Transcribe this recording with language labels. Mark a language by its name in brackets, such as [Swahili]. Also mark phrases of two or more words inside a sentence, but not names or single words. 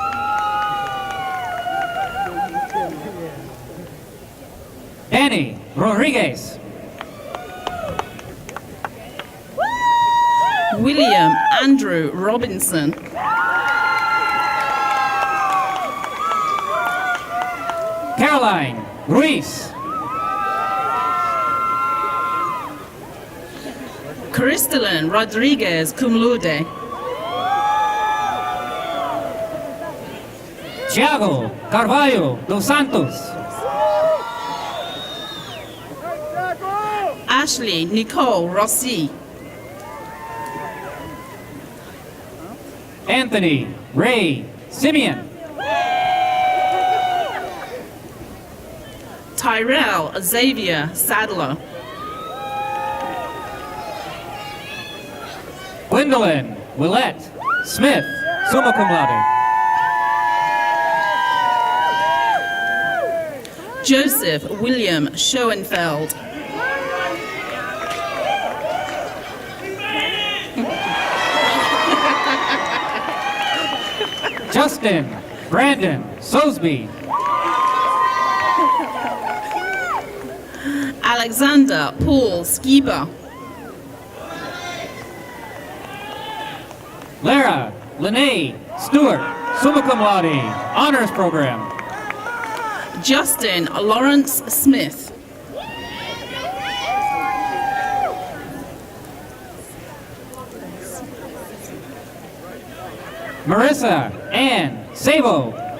[English] Danny Rodriguez. William Andrew Robinson. Caroline Ruiz. Crystalline Rodriguez, [Latin] cum laude. [English] Thiago Carvalho dos Santos. Ashley Nicole Rossi. Anthony Ray Simeon. Tyrell Xavier Sadler. Gwendolyn Willette Smith, [Latin] summa cum laude. [English] Joseph William Schoenfeld. Justin Brandon Sosby. Alexander Paul Skiba. Lara Lene Stewart, [Latin] summa cum laude, [English] honors program. Justin Lawrence Smith. Marissa Ann Savo.